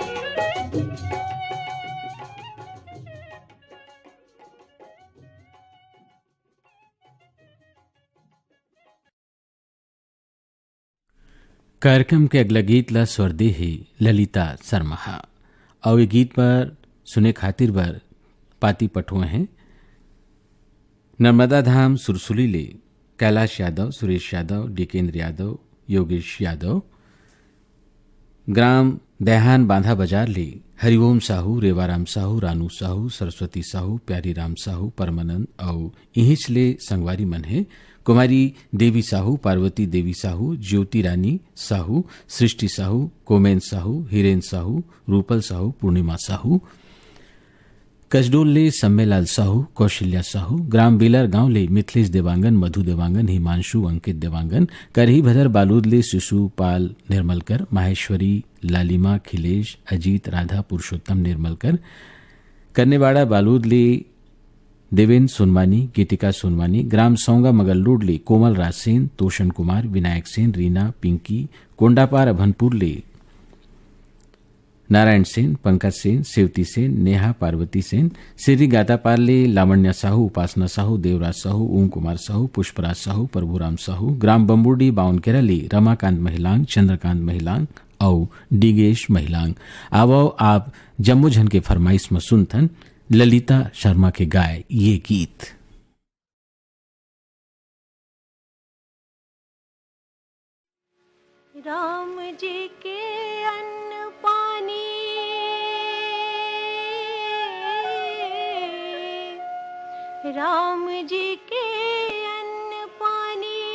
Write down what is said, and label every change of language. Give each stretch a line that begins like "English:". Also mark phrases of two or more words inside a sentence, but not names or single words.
Chhattisgarhi: कार्यक्रम के अगला गीत ला स्वरदेही ललिता शर्मा और ये गीत पर सुने खातिर बर पाती पठुए हैं नर्मदा धाम सुरसुली ले कैलाश यादव, सुरेश यादव, डिकेंद्र यादव, योगेश यादव, ग्राम दहयान बांधा बाजार ले हरिओम साहू, रेवाराम साहू, रानू साहू, सरस्वती साहू, प्यारी राम साहू, परमानंद और इहिंच ले संगवारी मन है कुमारी देवी साहू, पार्वती देवी साहू, ज्योति रानी साहू, सृष्टि साहू, कोमेन साहू, हिरेन साहू, रूपल साहू, पूर्णिमा साहू, कसडोल ले सम्मेलाल साहू, कौशल्या साहू, ग्राम बेलर गांव ले मिथिलेश देवांगन, मधु देवांगन, हिमांशु, अंकित देवांगन, करही भदर बालूद ले शिशु पाल निर्मलकर, माहेश्वरी, लालिमा, खिलेश, अजीत, राधा, पुरुषोत्तम निर्मलकर, करनेवाड़ा बालूद ले देवेंद्र सोनवानी, गीतिका सोनवानी, ग्राम सौंगा मगलूड ले कोमल राज सेन, तोषण कुमार, विनायक सेन, रीना, पिंकी, कोंडापार अभनपुर ले नारायण सेन, पंकज सेन, सेवती सेन, नेहा, पार्वती सेन, सिरी गातापार ले लावण्य साहू, उपासना साहू, देवराज साहू, ओम कुमार साहू, पुष्पराज साहू, प्रभुराम साहू, ग्राम बम्बुडी बाउनकेरा ले रमाकांत महिलांग, चंद्रकांत महिलांग और डिगेश महिलांग। आवो आप जम्मू झन के फरमाइश में सुनथन ललिता शर्मा के गाय ये गीत। राम जी के अन्न पानी राम जी के अन्न पानी